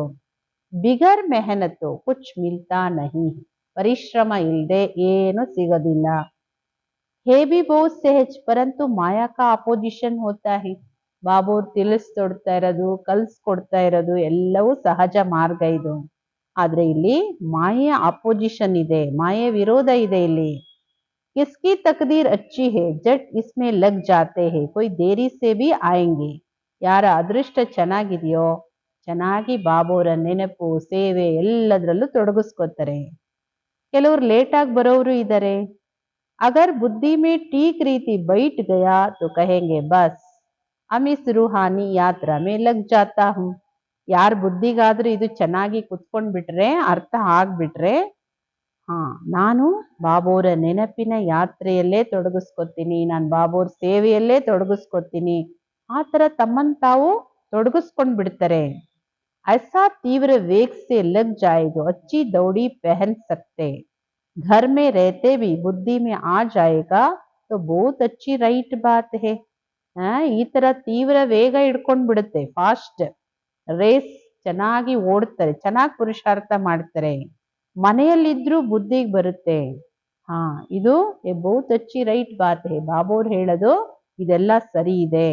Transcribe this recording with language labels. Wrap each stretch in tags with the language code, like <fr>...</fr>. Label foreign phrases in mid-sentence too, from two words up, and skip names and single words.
<hi>बिगर मेहनत कुछ मिलता नहीं,</hi> <kn>ಪರಿಶ್ರಮ ಇಲ್ಲದೆ ಏನು ಸಿಗೋದಿಲ್ಲ.</kn> <hi>है भी बहुत सहज परंतु माया का अपोज़िशन होता है.</hi> <kn>ಬಾಬು ತಿಳಿಸ್ಕೊಡ್ತಾ ಇರೋದು, ಕಲ್ಸ್ಕೊಡ್ತಾ ಇರೋದು ಎಲ್ಲವೂ ಸಹಜ ಮಾರ್ಗ ಇದು. ಆದ್ರೆ ಇಲ್ಲಿ ಮಾಯೆಯ ಅಪೋಸಿಷನ್ ಇದೆ, ಮಾಯೆ ವಿರೋಧ ಇದೆ.</kn> <hi>ಇಲ್ಲಿ किसकी तकदीर अच्छी है जट इसमें लग जाते हैं, कोई देरी से भी आएंगे.</hi> <kn>ಯಾರ ಅದೃಷ್ಟ ಚೆನ್ನಾಗಿದೆಯೋ ಚೆನ್ನಾಗಿ ಬಾಬೋರ ನೆನಪು ಸೇವೆ ಎಲ್ಲದರಲ್ಲೂ ತೊಡಗಿಸ್ಕೋತಾರೆ. ಕೆಲವರು ಲೇಟಾಗಿ ಬರೋರು ಇದ್ದಾರೆ.</kn> <hi>अगर बुद्धि में ठीक रीति बैठ गया तो कहेंगे बस हम इस रूहानी यात्रा में लग जाता हूँ.</hi> <kn>ಯಾರ ಬುದ್ಧಿಗಾದ್ರೂ ಇದು ಚೆನ್ನಾಗಿ ಕುತ್ಕೊಂಡ್ಬಿಟ್ರೆ, ಅರ್ಥ ಆಗ್ಬಿಟ್ರೆ, ನಾನು ಬಾಬೋರ ನೆನಪಿನ ಯಾತ್ರೆಯಲ್ಲೇ ತೊಡಗಿಸ್ಕೊತೀನಿ, ನಾನು ಬಾಬೋರ ಸೇವೆಯಲ್ಲೇ ತೊಡಗಿಸ್ಕೊತೀನಿ, ಆ ಥರ ತಮ್ಮನ್ನು ತಾವು ತೊಡಗಿಸ್ಕೊಂಡ್ ಬಿಡ್ತಾರೆ.</kn> <hi>ऐसा तीव्र वेग से लग जाएगा अच्छी दौड़ी पहन सकते, घर में रहते भी बुद्धि में आ जाएगा तो बहुत अच्छी राइट बात है.</hi> <kn>ಈ ತರ ತೀವ್ರ ವೇಗ ಹಿಡ್ಕೊಂಡ್ ಬಿಡುತ್ತೆ,</kn> <en>fast race</en> <kn>ಚೆನ್ನಾಗಿ ಓಡ್ತಾರೆ, ಚೆನ್ನಾಗಿ ಪುರುಷಾರ್ಥ ಮಾಡ್ತಾರೆ. ಮನೆಯಲ್ಲಿದ್ರೂ ಬುದ್ಧಿಗೆ ಬರುತ್ತೆ. ಇದು</kn> <hi>बहुत अच्छी राइट बात है,</hi> <kn>ಬಾಬೋರ್ ಹೇಳೋದು ಇದೆಲ್ಲ ಸರಿ ಇದೆ.</kn>